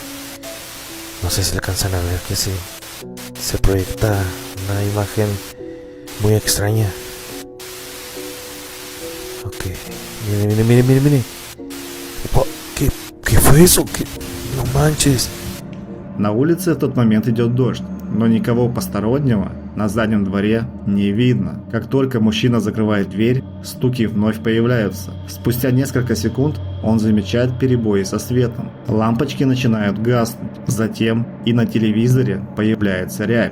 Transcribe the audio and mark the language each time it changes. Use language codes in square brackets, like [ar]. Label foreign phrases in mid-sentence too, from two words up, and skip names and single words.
[es] Que se proyecta una imagen muy extraña. Ok. Miren. Opa, ¿qué fue eso? No manches. [ru] На улице в тот момент идет дождь, но никого постороннего на заднем дворе не видно. Как только мужчина закрывает дверь, стуки вновь появляются. Спустя несколько секунд он замечает перебои со светом. Лампочки начинают гаснуть. Затем и на телевизоре появляется рябь.